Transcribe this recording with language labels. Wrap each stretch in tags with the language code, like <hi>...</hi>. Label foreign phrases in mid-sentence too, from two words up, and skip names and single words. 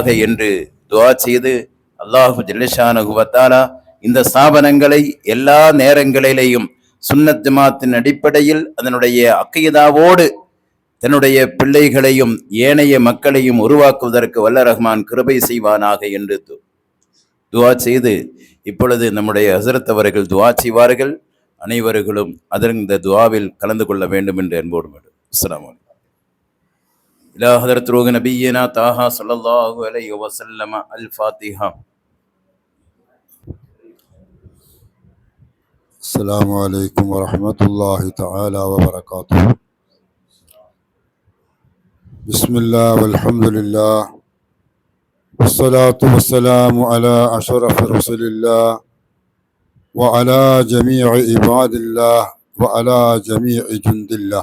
<ta>என்று துஆ செய்து,</ta> <ar>الله جل شأنه وتعالى</ar> <ta>இந்த ஸ்தாபனங்களை எல்லா நேரங்களிலேயும் சுன்னத் ஜமாத்தின் அடிப்படையில் அதனுடைய அக்கீதாவோடு தன்னுடைய பிள்ளைகளையும் ஏனைய மக்களையும் உருவாக்குவதற்கு வல்ல ரஹ்மான் கிருபை செய்வானாக என்று துஆ செய்து, இப்பொழுது நம்முடைய ஹஸரத் அவர்கள் துஆ செய்வார்கள். அனைவர்களும் இந்த துஆவில் கலந்து கொள்ள வேண்டும் என்று அன்போடு வேண்டும்.</ta> <ar>السلام عليكم. إلى حضرة روح نبينا طه صلى الله عليه وسلم. الفاتحة. السلام عليكم ورحمة الله تعالى وبركاته. بسم الله والحمد لله والصلاة والسلام على أشرف رسول الله وعلى جميع عباد الله وعلى جميع جند الله.</ar>